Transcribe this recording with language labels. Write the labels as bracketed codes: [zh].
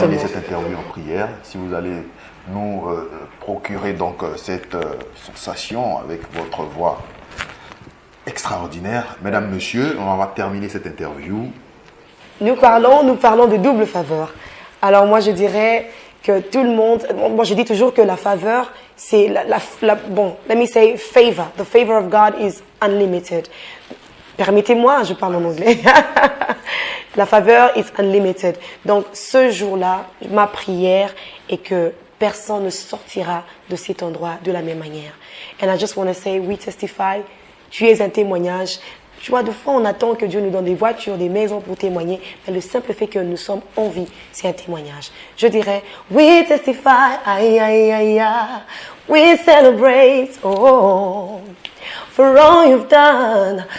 [fr] terminer cette interview en prière. Si vous allez nous procurer donc cette sensation avec votre voix extraordinaire. Mesdames, Messieurs, on va terminer cette interview. Nous parlons de double faveur. Alors moi, je dirais que tout le monde... Moi, je dis toujours que la faveur, c'est... [en] bon, let me say favor. The favor of God is unlimited. [fr] Permettez-moi, je parle en anglais. La faveur [en] is unlimited. [fr] Donc, ce jour-là, ma prière est que personne ne sortira de cet endroit de la même manière. [en] And I just want to say, we testify, [fr] tu es un témoignage. Tu vois, de fois, on attend que Dieu nous donne des voitures, des maisons pour témoigner. Mais le simple fait que nous sommes en vie, c'est un témoignage. Je dirais, [en] we testify, [fr] aïe, aïe, aïe, aïe. [en] We celebrate, oh, for all you've done.